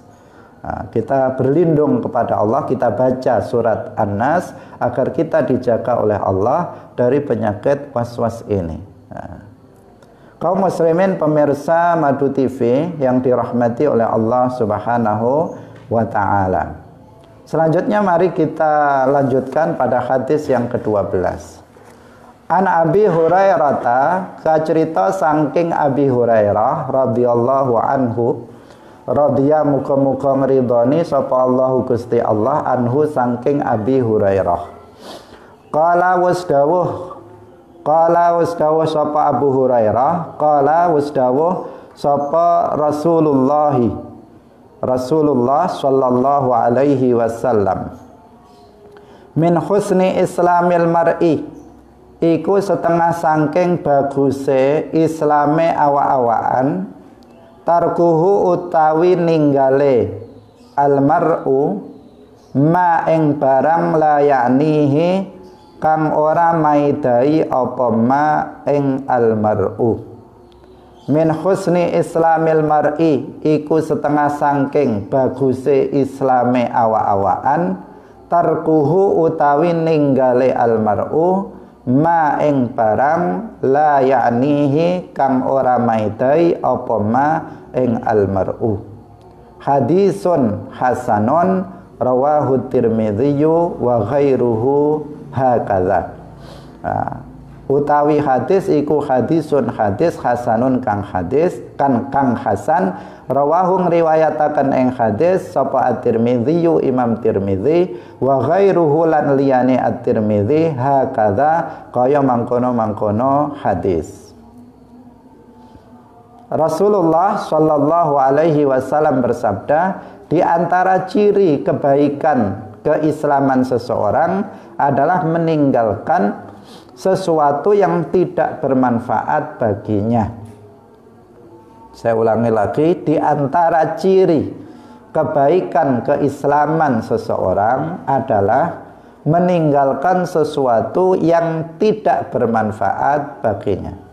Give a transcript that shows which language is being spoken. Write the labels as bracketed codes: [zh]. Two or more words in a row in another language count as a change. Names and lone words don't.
[id] Kita berlindung kepada Allah, kita baca surat An-Nas agar kita dijaga oleh Allah dari penyakit waswas ini. Kaum muslimin pemirsa Madu TV yang dirahmati oleh Allah Subhanahu wa ta'ala. Selanjutnya mari kita lanjutkan pada hadis yang ke-12. [ar] An Abi Hurairah, [jv] kacerita saking Abi Hurairah [ar] radhiyallahu anhu, [jv] radhiya muga-muga ngridoni sapa Allahu Gusti Allah anhu saking Abi Hurairah. Qala wasdawuh sapa Abu Hurairah, qala wasdawuh sapa Rasulullah [ar] sallallahu alaihi wasallam, min husni islamil mar'i, [jv] iku setengah saking baguse islame awa-awaan, tarkuhu utawi ninggale almar'u ma ing barang layanihi kang ora maidai apa ma ing almar'u. [ar] Min husni islamil mar'i, [jv] iku setengah saking baguse islame awa-awaan, tarkuhu utawi ninggale almar'u ma ing barang la ya'nihi kang ora maidai apa ma ing almar'u. [ar] Hadisun hasanun rawahu Tirmidzi wa ghairuhu hakadza. [jv] Utawi hadis iku hadisun hadis hasanun kang hasan rawahu ngriwayataken ing hadis sapa At-Tirmidzi Imam Tirmidzi [ar] wa ghairuhu [jv] lan liyane At-Tirmidzi hakadza kaya mangkono-mangkono hadis. [id] Rasulullah [ar] sallallahu alaihi wasallam [id] bersabda, di antara ciri kebaikan keislaman seseorang adalah meninggalkan sesuatu yang tidak bermanfaat baginya. Saya ulangi lagi, di antara ciri kebaikan keislaman seseorang adalah meninggalkan sesuatu yang tidak bermanfaat baginya.